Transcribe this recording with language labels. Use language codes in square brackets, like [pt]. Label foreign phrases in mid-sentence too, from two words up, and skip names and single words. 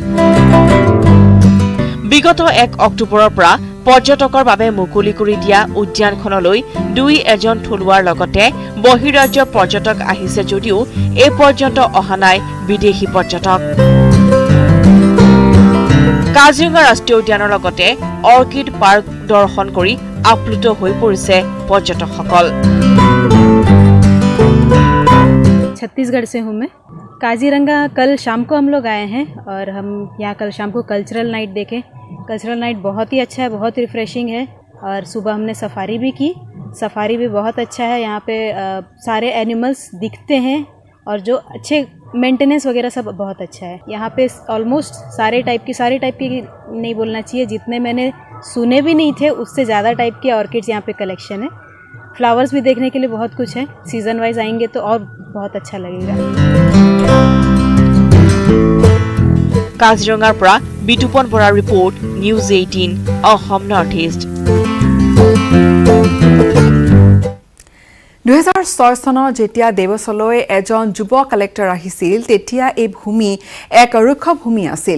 [as] বিগত 1 অক্টোবৰৰ পৰা পৰ্যটকৰ বাবে মুকলি কৰি দিয়া উদ্যানখনলৈ 2-1জন থলুৱাৰ লগতে বহিৰাজ্যৰ পৰ্যটক আহিছে যদিও এই পৰ্যন্ত অহা নাই বিদেশী পৰ্যটক। কাজিৰঙা ৰাষ্ট্ৰীয় উদ্যানৰ লগতে [en] orchid park [as] দৰ্শন কৰি আপ্লুত হৈ পৰিছে পৰ্যটকসকল। [hi] छत्तीसगढ़ से हूँ मैं। काजीरंगा कल शाम को हम लोग आए हैं और हम यहाँ कल शाम को [en] cultural night [hi] देखे। [en] cultural night [hi] बहुत ही अच्छा है, बहुत रिफ़्रेशिंग है। और सुबह हमने सफारी भी की, सफारी भी बहुत अच्छा है। यहाँ पे सारे एनिमल्स दिखते हैं और जो अच्छे मेंटेनेंस वगैरह सब बहुत अच्छा है। यहाँ पे ऑलमोस्ट सारे टाइप की नहीं बोलना चाहिए, जितने मैंने सुने भी नहीं थे उससे ज़्यादा टाइप के ऑर्किड्स यहाँ पे कलेक्शन है। फ्लावर्स भी देखने के लिए बहुत कुछ है। [en] season wise [hi] आएंगे तो और बहुत अच्छा लगेगा। [as] কাজিৰঙাৰ পৰা বিতুপন বৰাৰ ৰিপৰ্ট, নিউজ 18 অসম নৰ্থ ইষ্ট। 2006 চনত যেতিয়া দেৱছলৈ এজন যুৱ কালেক্টৰ আহিছিল তেতিয়া এই ভূমি এক ৰুক্ষ ভূমি আছিল।